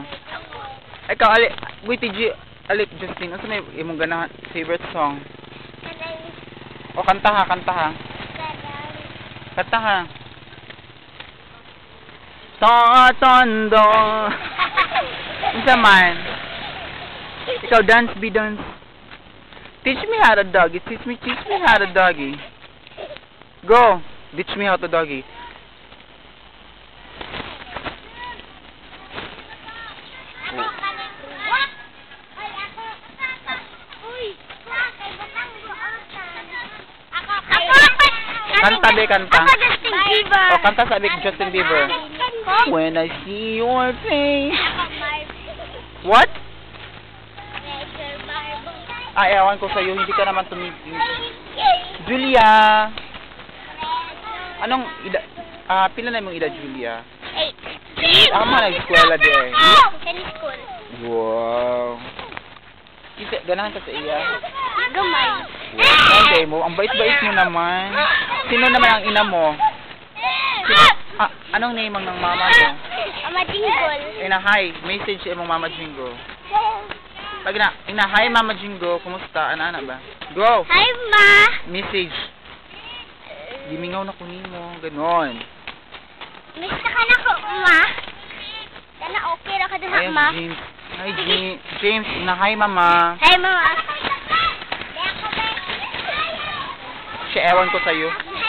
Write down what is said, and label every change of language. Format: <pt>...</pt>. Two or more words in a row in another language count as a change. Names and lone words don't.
<ceb>Ikaw, wait, Justin, unsa may imong ganahan</ceb> <en>favorite song?</en> <ceb>O, kanta ha. Kanta ha. Sa tondo. Unsa man? Ikaw,</ceb> <en>dance. Teach me how to doggy. Teach me how to doggy. Go. Teach me how to doggy.</en> <ceb>Kanta be, kanta. Ako Justin Bieber.</ceb> <tl>O, kanta sabi Justin Bieber.</tl> <en>When I see your face. What?</en> <tl>Ay, ewan ko sa'yo, hindi ka naman tumiting. Julia! Anong edad? Pila na yung edad, Julia? 8.</tl> <ceb>Nag-eskwela di eh.</ceb> <en>School.</en> <ceb>Wow. Ganahan ka sa iya? Gamay.</ceb> <tl>Okay mo, ang bait-bait mo naman. Sino naman ang ina mo? Anong name ang ng mama mo? Mama Jingle.</tl> <ceb>Hi, message sa imong Mama Jingle. Pag hi Mama Jingo, kumusta? Ana ba?</ceb> <en>Go! Hi, Ma! Message.</en> <ceb>Gimingaw na</ceb> <tl>kunin mo, ganon.</tl> <ceb>Miss ka na ko, Ma. Sana okay ra ka diha,</ceb> <tl>Ayan, Ma.</tl> <en>James. Hi, James. Hi, Mama. Hi, Mama.</en> <tl>Siya, ewan ko sa'yo.</tl>